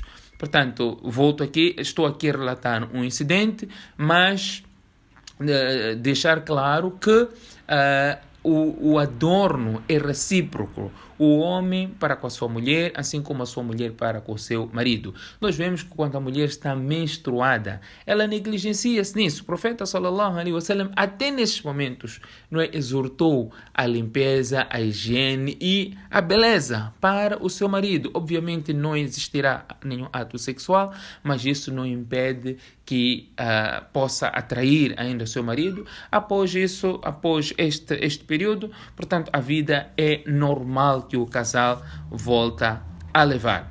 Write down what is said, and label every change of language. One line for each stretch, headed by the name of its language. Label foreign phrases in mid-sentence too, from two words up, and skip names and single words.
Portuguese: Portanto, estou aqui a relatar um incidente, mas deixar claro que o adorno é recíproco. O homem para com a sua mulher, assim como a sua mulher para com o seu marido. Nós vemos que quando a mulher está menstruada, ela negligencia-se nisso. O profeta
Arabic: صلى الله عليه وسلم,
Portuguese: até nesses momentos, não é, exortou a limpeza, a higiene e a beleza para o seu marido. Obviamente não existirá nenhum ato sexual, mas isso não impede que possa atrair ainda o seu marido. Após este período, portanto, a vida é normal que o casal volta a levar.